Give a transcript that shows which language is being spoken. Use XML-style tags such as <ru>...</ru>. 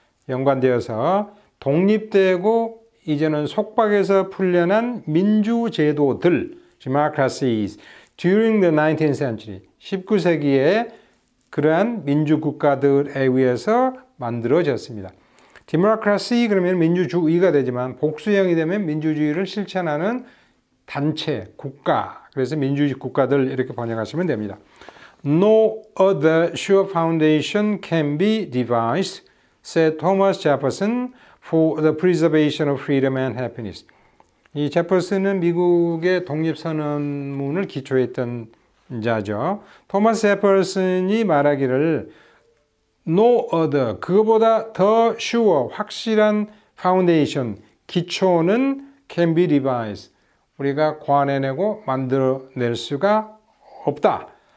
<ko>연관되어서 독립되고 이제는 속박에서 풀려난 민주제도들,</ko> <en>democracies, during the 19th century,</en> <ko>19세기에 그러한 민주국가들에 의해서 만들어졌습니다. democracy 그러면 민주주의가 되지만 복수형이 되면 민주주의를 실천하는 단체, 국가, 그래서 민주주의 국가들 이렇게 번역하시면 됩니다.</ko> <en>No other sure foundation can be devised, said Thomas Jefferson, for the preservation of freedom and happiness.</en> <ko>이 제퍼슨은 미국의 독립선언문을 기초했던 자죠. 토마스 제퍼슨이 말하기를</ko> <en>no other,</en> <ko>그거보다 더</ko> <en>sure,</en> <ko>확실한 foundation, 기초는</ko> <en>can be devised,</en> <ko>우리가 관해내고 만들어낼 수가 없다.</ko>